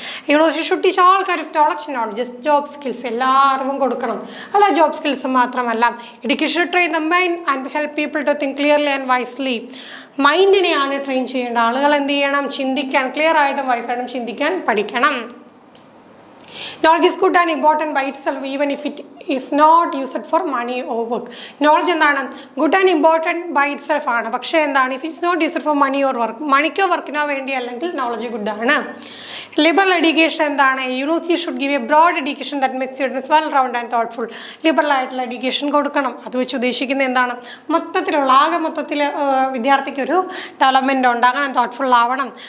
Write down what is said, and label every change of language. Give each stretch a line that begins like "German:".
English: University should teach all kind of knowledge, not just job skills.
Malayalam: എല്ലാ അറിവും കൊടുക്കണം, അല്ല ജോബ് സ്കിൽസ് മാത്രമല്ല.
English: Education should train the mind and help people to think clearly and wisely.
Malayalam: മൈൻഡിനെയാണ് train ചെയ്യേണ്ട. ആളുകൾ എന്ത് ചെയ്യണം? ചിന്തിക്കാൻ, ക്ലിയർ ആയിട്ടും വൈസായിട്ടും ചിന്തിക്കാൻ പഠിക്കണം.
English: Knowledge is good and important by itself even if it is not used for money or work. Knowledge
Malayalam: എന്താണ്?
English: good and important by itself
Malayalam: ആണ്. പക്ഷേ എന്താണ്?
English: if it's not used for money or work,
Malayalam: മണിക്കോ വർക്കിനോ വേണ്ടി അല്ലെങ്കിൽ knowledge ഗുഡാണ്. Liberal education എന്താണ്?
English: University should give a broad education that makes students well round and thoughtful.
Malayalam: Liberal ആയിട്ടുള്ള education കൊടുക്കണം. അത് വെച്ച് ഉദ്ദേശിക്കുന്നത് എന്താണ്? ആകെ മൊത്തത്തിൽ വിദ്യാർത്ഥിക്കൊരു ഡെവലപ്മെൻറ്റ് ഉണ്ടാകണം, തോട്ട്ഫുൾ ആവണം.